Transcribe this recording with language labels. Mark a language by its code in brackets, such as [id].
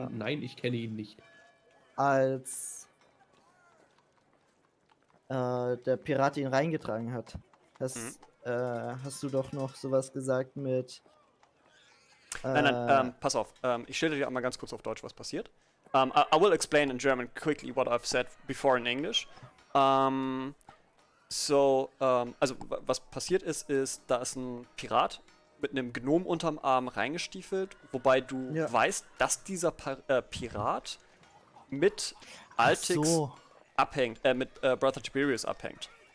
[de] und nein, ich kenne ihn nicht. Als der Pirat ihn reingetragen hat, hast du doch noch sowas gesagt mit... Nein, pass auf. Ich schilder dir einmal ganz kurz auf Deutsch, was passiert. [en] I will explain in German quickly what I've said before in English. [de] Also was passiert ist, da ist ein Pirat mit einem Gnom unterm Arm reingestiefelt, wobei du weißt, dass dieser Pirat mit Altix so. abhängt, mit Brother Tiberius abhängt.